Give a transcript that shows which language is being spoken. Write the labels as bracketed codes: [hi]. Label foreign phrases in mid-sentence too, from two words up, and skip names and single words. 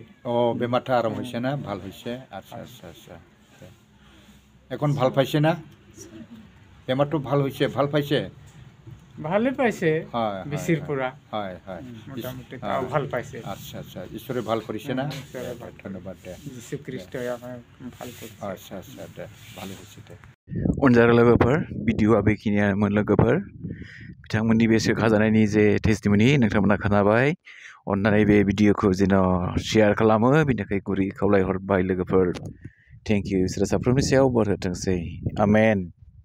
[bn] ও বেমারটা আরাম হইছে না ভাল হইছে আচ্ছা আচ্ছা আচ্ছা এখন ভাল পাইছে না বেমারটা ভাল হইছে ভাল পাইছে ভালে পাইছে হয় বিসির পুরা হয় হয় মোটামুটি তাও ভাল পাইছে আচ্ছা আচ্ছা ঈশ্বরে ভাল করিছে না ধন্যবাদ যিশু খ্রিস্ট আমায় ভাল করেছে আচ্ছা আচ্ছা ভালো হইছে [brx] अनजाग्रा लोगोफोर भिडिअआ बेखिनियानोमोन लोगोफोर बिथांमोननि बे सोखाजानायनि जे टेस्टिमनि नोंथांमोना खोनाबाय अननानै बे भिडिअखौ जेन शेयार खालामो बिनि थाखाय गुरै खावलायहरबाय लोगोफोर [en] thank you [brx] इसोरा साफ्रोमनि सायाव बोर होथोंसै आमेन